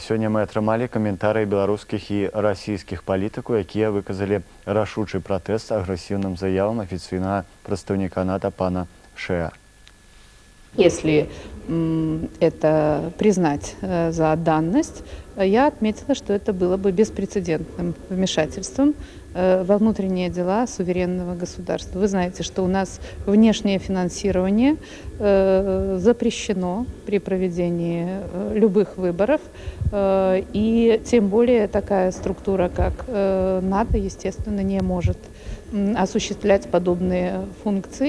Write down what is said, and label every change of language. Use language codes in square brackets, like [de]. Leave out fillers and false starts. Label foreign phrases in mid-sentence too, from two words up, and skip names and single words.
[be] Сёння мы атрымалі каментарыі беларускіх і расійскіх палітыкаў, якія выказалі рашучы пратэст агрэсіўным заявам афіцыйнага прадстаўніка НАТО пана Шэа. [ru] Если это признать за данность, я отметила, что это было бы беспрецедентным вмешательством во внутренние дела суверенного государства. Вы знаете, что у нас внешнее финансирование запрещено при проведении любых выборов, и тем более такая структура, как НАТО, естественно, не может осуществлять подобные функции.